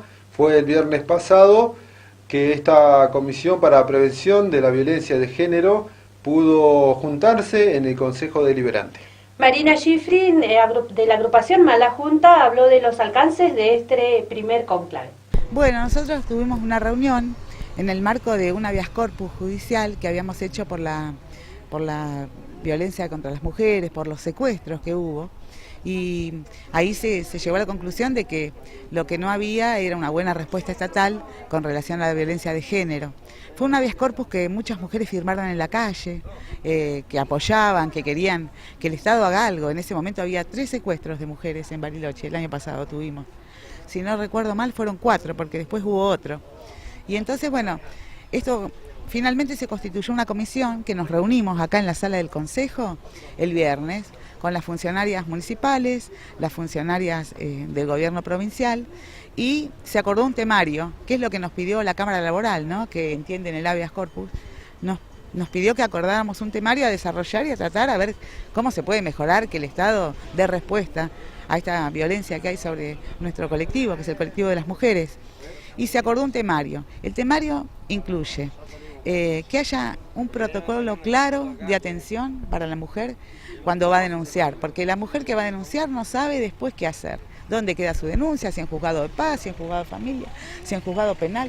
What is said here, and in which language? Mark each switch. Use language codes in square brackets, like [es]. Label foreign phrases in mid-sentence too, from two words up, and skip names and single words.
[es] Fue el viernes pasado que esta Comisión para la Prevención de la Violencia de Género pudo juntarse en el Consejo Deliberante. Marina Schifrin, de la agrupación Mala Junta, habló de los alcances de este primer cónclave. Bueno, nosotros tuvimos una reunión en el marco de un [la] habeas corpus [es] judicial que habíamos hecho por la violencia contra las mujeres, por los secuestros que hubo. Y ahí se llegó a la conclusión de que lo que no había era una buena respuesta estatal con relación a la violencia de género. Fue un [la] habeas corpus [es] que muchas mujeres firmaron en la calle, que apoyaban, que querían que el Estado haga algo. En ese momento había 3 secuestros de mujeres en Bariloche, el año pasado tuvimos. Si no recuerdo mal fueron 4, porque después hubo otro. Y entonces, bueno, esto finalmente se constituyó una comisión que nos reunimos acá en la sala del Consejo el viernes con las funcionarias municipales, las funcionarias del gobierno provincial, y se acordó un temario, que es lo que nos pidió la Cámara Laboral, ¿no?, que entienden el [la] habeas corpus. [es] Nos pidió que acordáramos un temario a desarrollar y a tratar a ver cómo se puede mejorar, que el Estado dé respuesta a esta violencia que hay sobre nuestro colectivo, que es el colectivo de las mujeres. Y se acordó un temario. El temario incluye que haya un protocolo claro de atención para la mujer cuando va a denunciar, porque la mujer que va a denunciar no sabe después qué hacer, dónde queda su denuncia, si en juzgado de paz, si en juzgado de familia, si en juzgado penal.